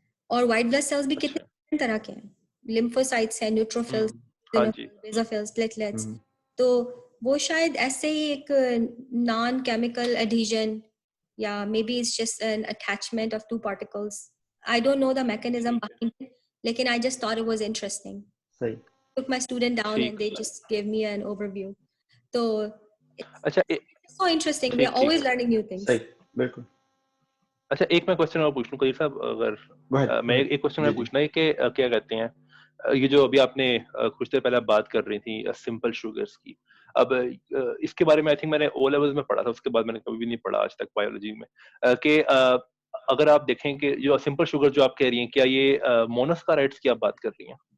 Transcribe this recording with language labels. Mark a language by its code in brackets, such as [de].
[ur] اور white blood sales بھی کتنے طرح کے ہیں, لیمفوسائٹس ہیں, نیوٹروفلز, بیزوفلز, پلیٹلیٹس, تو وہ شاید ایسے ہی ایک نان کیمیکل ایڈہیژن یا [en] Maybe it's just an attachment of two particles. I don't know the mechanism behind it, [ur] لیکن [en] I just thought it was interesting. [ur] صحیح. [en] Took my student down and they just gave me an overview. So [ur] اچھا, [en] so interesting. We are always learning new things. [ur] صحیح, بالکل. اچھا, ایک میں question اور پوچھ لوں قدیر صاحب, اگر میں ایک کوشچن میں پوچھنا ہے کہ کیا کہتے ہیں یہ جو ابھی آپ نے کچھ دیر پہلے بات کر رہی تھی سمپل شوگرز کی, اب اس کے بارے میں آئی تھنک میں نے او لیولز میں پڑھا تھا, اس کے بعد میں نے کبھی بھی نہیں پڑھا آج تک بایولوجی میں, کہ اگر آپ دیکھیں کہ جو سمپل شوگر جو آپ کہہ رہی ہیں کیا یہ مونوسکارائڈس کی آپ بات کر رہی ہیں؟